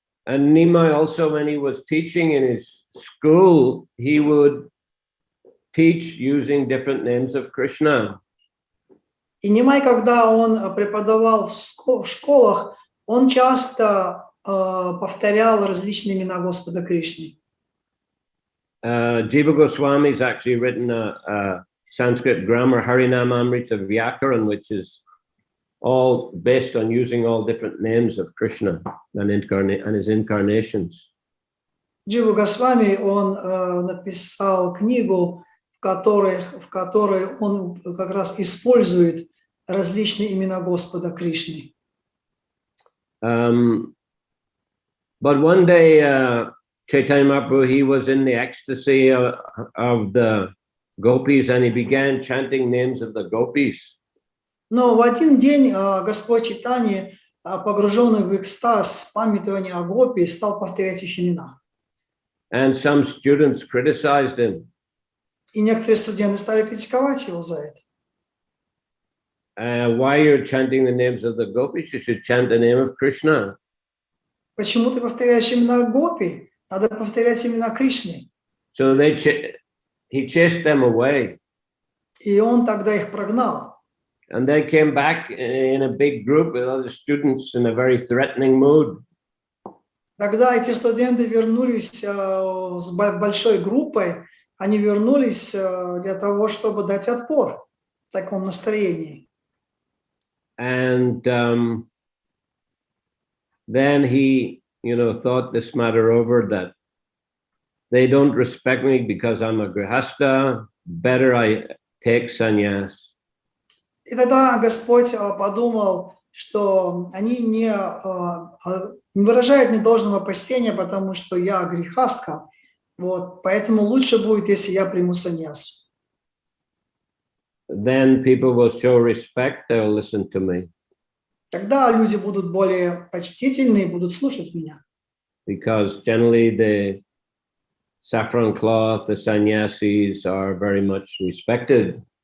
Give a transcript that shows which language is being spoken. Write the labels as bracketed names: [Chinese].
[English] And Нимай also, when he was teaching in his school, he would teach using different names of Krishna. [Russian] И Нимай, когда он преподавал в школах, он часто повторял различные имена Господа Кришны. [English] Jiva Goswami has actually written a Sanskrit grammar, Harinamamrita Vyakaran, which is all based on using all different names of Krishna and his incarnations. [Russian] Джива Госвами, он написал книгу, в которой он как раз использует различные имена Господа Кришны. [English] But one day, Chaitanya Mahaprabhu, he was in the ecstasy of the gopis, and he began chanting names of the gopis. [Russian] Но в один день Господь Чайтанья, погруженный в экстаз памятования о гопи, стал повторять их имена. [English] And some students criticized him. [Russian] И некоторые студенты стали критиковать его за это. [English] Why you're chanting the names of the gopis? You should chant the name of Krishna. [Russian] Почему ты повторяешь имена гопи? Надо повторять имена Кришны. [English] So he chased them away. [Russian] И он тогда их прогнал. [English] And they came back in a big group with other students in a very threatening mood. [Russian] Тогда эти студенты вернулись с большой группой. Они вернулись для того, чтобы дать отпор в таком настроении. [English] And then he, you know, thought this matter over, that they don't respect me because I'm a grihasta. Better I take sannyas. [Russian] И тогда Господь подумал, что они не выражают недолжного почтения, потому что я грехастка. Вот, поэтому лучше будет, если я приму саньясу. [English] Then people will show respect, they'll listen to me. [Russian] Тогда люди будут более почтительны и будут слушать меня. [English] Because generally the saffron cloth, the sannyasis are very much respected.